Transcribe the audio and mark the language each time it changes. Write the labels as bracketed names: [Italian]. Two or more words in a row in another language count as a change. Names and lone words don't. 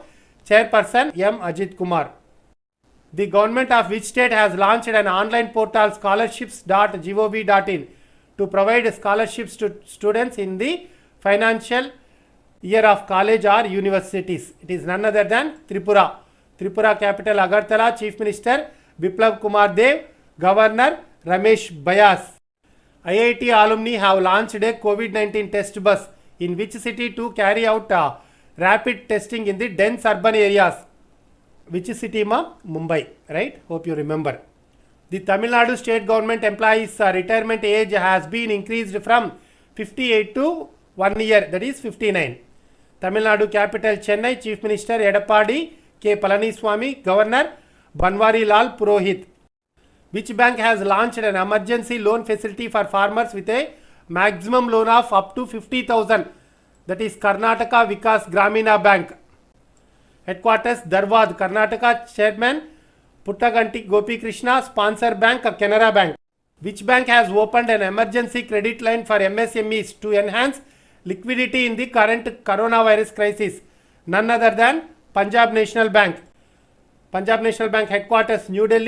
[English] Chairperson M. Ajit Kumar. The government of which state has launched an online portal scholarships.gov.in to provide scholarships to students in the financial year of college or universities. It is none other than Tripura. Tripura capital Agartala, Chief Minister Biplav Kumar Dev, Governor Ramesh Bayas. IIT alumni have launched a COVID-19 test bus in which city to carry out rapid testing in the dense urban areas. Which city, ma? Mumbai, right? Hope you remember. The Tamil Nadu state government employees retirement age has been increased from 58 to 1 year, that is 59. Tamil Nadu capital Chennai, Chief Minister Edappadi K. Palaniswamy, Governor Banwari Lal Purohit. Which bank has launched an emergency loan facility for farmers with a maximum loan of up to 50,000? That is Karnataka Vikas Gramina Bank. Headquarters Dharwad, Karnataka. Chairman Puttaganti Gopi Krishna. Sponsor bank Canara Bank. Which bank has opened an emergency credit line for MSMEs to enhance liquidity in the current coronavirus crisis? None other than Punjab National Bank. Punjab National Bank headquarters New Delhi.